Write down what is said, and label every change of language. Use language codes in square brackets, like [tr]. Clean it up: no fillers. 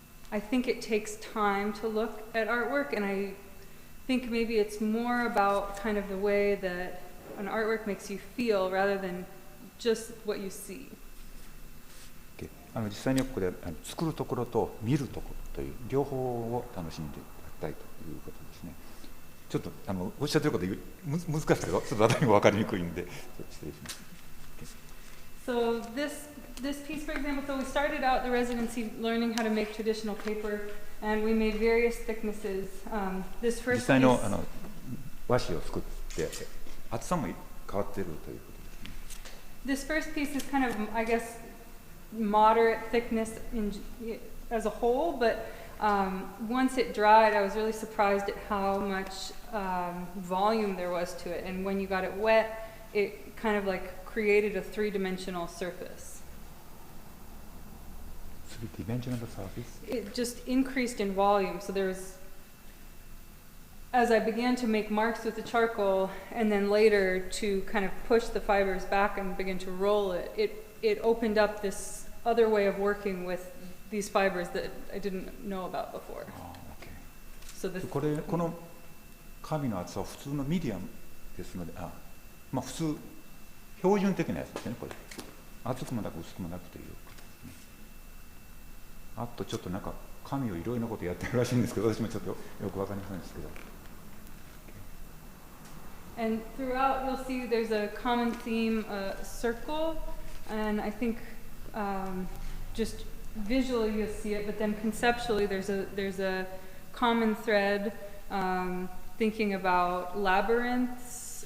[en] I think it takes time to look at artwork, and I think maybe it's more about kind of the way that an artwork makes you feel rather than just what you see. [ja] 実際にここで作るところと見るところという両方を楽しんでいただきたいということですね。ちょっとおっしゃってること難しいけど、ちょっと私にも分かりにくいんで失礼します。 [en] So this piece, for example, so we started out the residency learning how to make traditional paper, and we made various thicknesses. This [ja] 実 [en] first [ja] 際の [en] piece, [ja] 和紙を作って厚さも変わっているということですね。 [en] this first piece is kind of, I guess, moderate thickness as a whole, but once it dried, I was really surprised at how much volume there was to it. And when you got it wet, it kind of like created a three-dimensional surface. Three-dimensional surface? It just increased in volume. So as I began to make marks with the charcoal, and then later to kind of push the fibers back and begin to roll it, it opened up this other way of working with these fibers that I didn't know about before. So this [ja] この紙の厚さは普通のミディアムですので、まあ普通標準的なやつですね。これ厚くもなく薄くもなくということですね。あとちょっとなんか紙をいろいろなことやってるらしいんですけど、私もちょっとよくわかりませんですけど。 [en] And throughout, you'll see there's a common theme, circle, and I think just visually you'll see it, but then conceptually there's a common thread, thinking about labyrinths.